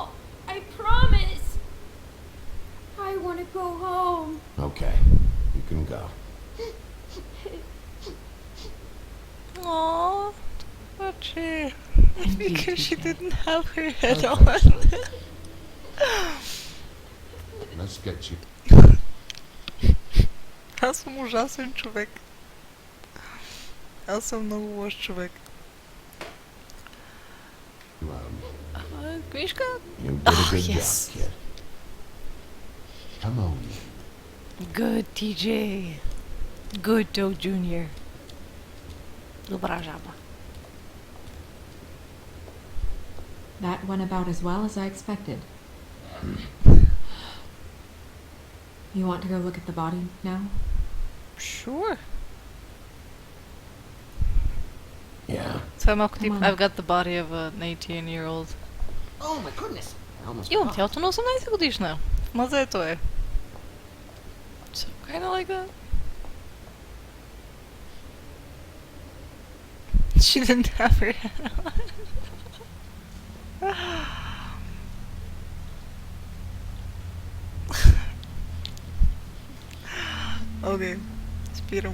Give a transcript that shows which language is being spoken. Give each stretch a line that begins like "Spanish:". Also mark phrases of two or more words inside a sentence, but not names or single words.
English: I promise. I want to go home. Okay, you can go. Aww. Touchy. Thank you, Because she TJ. didn't have her head Okay, on. son. Let's get you.
Bulgarian: Аз съм ужасен човек. Аз съм много лош човек. Книжка?
English: You did a good yes. job, kid. Come on. Good, TJ. Good, Toad Jr.
Bulgarian: Добра жаба.
English: That went about as well as I expected. You want to go look at the body now? Sure. Yeah.
Bulgarian: Това е малко тип,
English: Come on. I've got the body of an 18-year-old. Oh my goodness. I almost
Bulgarian: Имам
English: forgot.
Bulgarian: тялото на 18 годишна. В мазето е.
English: So, kinda like that. She didn't have her head on.
Bulgarian: Okay, спирам.